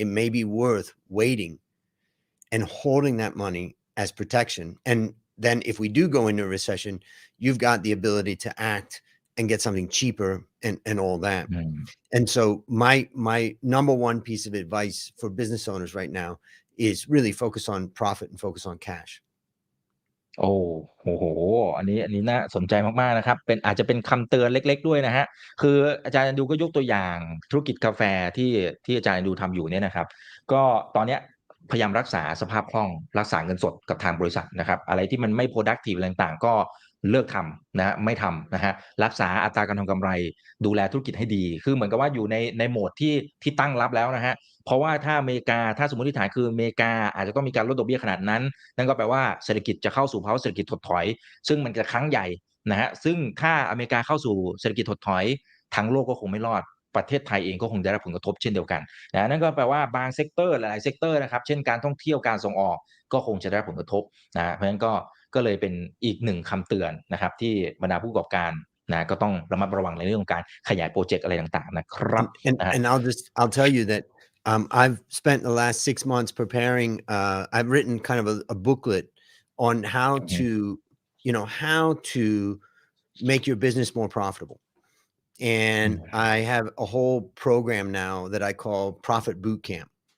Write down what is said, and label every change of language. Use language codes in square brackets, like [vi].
[en] It may be worth waiting and holding that money as protection. And then if we do go into a recession, you've got the ability to act and get something cheaper and all that. อืม And so my number one piece of advice for business owners right now is really focus on profit and focus on cash. [th] โอ้โหอันนี้น่าสนใจมากๆนะครับเป็นอาจจะเป็นคำเตือนเล็กๆด้วยนะฮะคืออาจารย์ดูก็ยกตัวอย่างธุรกิจกาแฟที่อาจารย์ดูทำอยู่เนี่ยนะครับก็ตอนเนี้ยพยายามรักษาสภาพคล่องรักษาเงินสดกับทางบริษัทนะครับอะไรที่มันไม่ productive อะไรต่างๆก็ เลิกทำนะฮะไม่ทำนะฮะรักษาอัตราการทำกำไรดูแลธุรกิจให้ดีคือเหมือนกับว่าอยู่ในโหมดที่ตั้งรับแล้วนะฮะเพราะว่าถ้าอเมริกาถ้าสมมติฐานคืออเมริกาอาจจะต้องมีการลดดอกเบี้ยขนาดนั้นนั่นก็แปลว่าเศรษฐกิจจะเข้าสู่ภาวะเศรษฐกิจถดถอยซึ่งมันจะครั้งใหญ่นะฮะซึ่งถ้าอเมริกาเข้าสู่เศรษฐกิจถดถอย ทั้งโลกก็คงไม่รอดประเทศไทยเองก็คงได้รับผลกระทบเช่นเดียวกันนะนั่นก็แปลว่าบางเซกเตอร์หลายๆเซกเตอร์นะครับเช่นการท่องเที่ยวการส่งออกก็คงจะได้รับผลกระทบนะเพราะฉะนั้นก็เลยเป็นอีกหนึ่งคำเตือนนะครับที่บรรดาผู้ประกอบการนะก็ต้องระมัดระวังในเรื่องของการขยายโปรเจกต์อะไรต่างๆนะครับ [en] And I'll tell you that I've spent the last 6 months preparing. I've written kind of a booklet on how to, how to make your business more profitable. And I have a whole program now that I call Profit Boot Camp.